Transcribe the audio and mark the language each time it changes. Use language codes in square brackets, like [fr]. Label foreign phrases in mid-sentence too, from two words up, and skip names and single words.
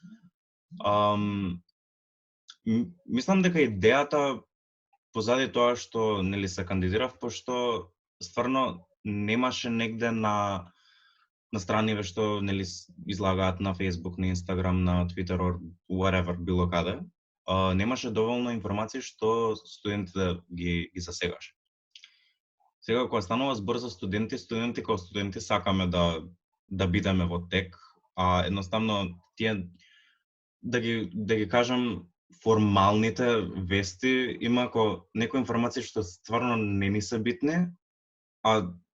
[mk] Мислам дека идејата позади тоа што нели се кандидирав, пошто стварно немаше негде на страниве што нели излагаат на Facebook, на Instagram, на Twitter [en] or whatever, [mk] било каде. Немаше доволно информации што студентите ги засегаше. Сега кога станува збор за студенти како студенти сакаме да бидеме во тек, а едноставно тие да ги кажам формалните вести има некои информации што стварно не ни се битни, а